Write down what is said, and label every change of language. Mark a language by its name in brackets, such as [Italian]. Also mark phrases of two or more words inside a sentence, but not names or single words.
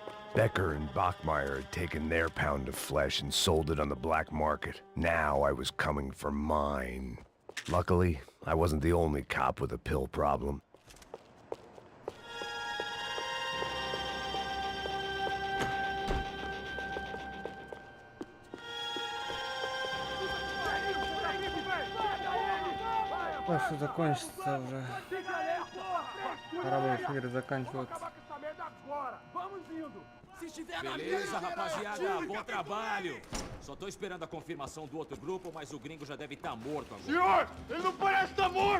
[English] Becker and Bachmeyer had taken their pound of flesh and sold it on the black market. Now I was coming for mine. Luckily, I wasn't the only cop with a pill problem. [Russian] Что закончится уже. Пора бы эфир заканчиваться. [Portuguese] Beleza, rapaziada, bom trabalho. Só tô esperando a confirmação do outro grupo, mas o gringo já deve estar morto agora. Senhor, ele não parece estar morto!